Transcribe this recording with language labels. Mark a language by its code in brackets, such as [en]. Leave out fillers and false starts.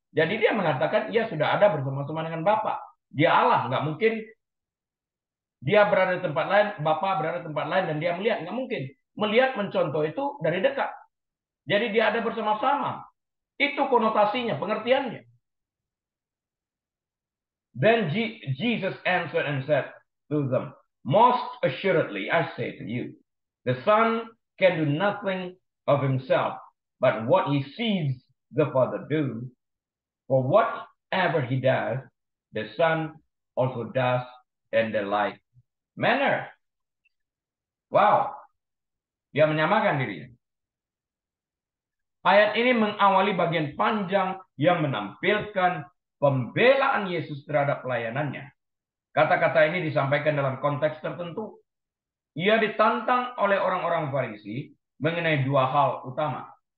[id] Jadi dia mengatakan ia sudah ada bersama-sama dengan Bapa. Dia Allah, nggak mungkin dia berada di tempat lain, Bapa berada di tempat lain dan dia melihat. Nggak mungkin. Melihat mencontoh itu dari dekat. Jadi dia ada bersama-sama. Itu konotasinya, pengertiannya. [en] Then Jesus answered and said to them, Most assuredly I say to you, the Son can do nothing of himself, but what he sees the Father do. For whatever he does, the Son also does in the like manner. [id] Wow, dia menyamakan dirinya. Ayat ini mengawali bagian panjang yang menampilkan pembelaan Yesus terhadap pelayanannya. Kata-kata ini disampaikan dalam konteks tertentu. Ia ditantang oleh orang-orang Farisi mengenai dua hal utama.